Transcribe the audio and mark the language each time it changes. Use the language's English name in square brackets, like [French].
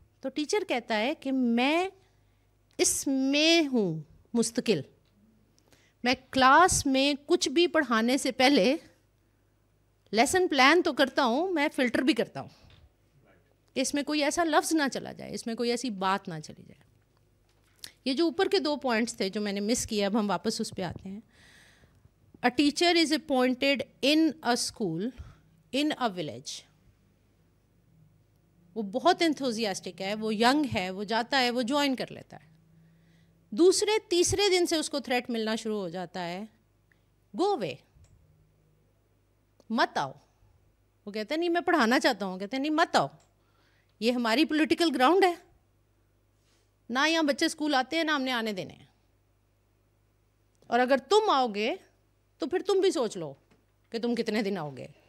[Urdu] تو ٹیچر کہتا ہے کہ میں اس میں ہوں مستقل, میں کلاس میں کچھ بھی پڑھانے سے پہلے لیسن پلان تو کرتا ہوں, میں فلٹر بھی کرتا ہوں کہ اس میں کوئی ایسا لفظ نہ چلا جائے, اس میں کوئی ایسی بات نہ چلی جائے. یہ جو اوپر کے 2 پوائنٹس تھے جو میں نے مس کیا, اب ہم واپس اس پہ آتے ہیں. [English] A teacher is appointed in a school, in a village. [Urdu] وہ بہت انتھوزیاسٹک ہے, وہ ینگ ہے, وہ جاتا ہے, وہ جوائن کر لیتا ہے. دوسرے تیسرے دن سے اس کو تھریٹ ملنا شروع ہو جاتا ہے, [English] go away, [Urdu] مت آؤ. وہ کہتے ہیں نہیں میں پڑھانا چاہتا ہوں, کہتے ہیں نہیں مت آؤ, یہ ہماری پولیٹیکل گراؤنڈ ہے, نہ یہاں بچے اسکول آتے ہیں نہ ہم نے آنے دینے ہیں, اور اگر تم آؤ گے تو پھر تم بھی سوچ لو کہ تم کتنے دن آؤ گے.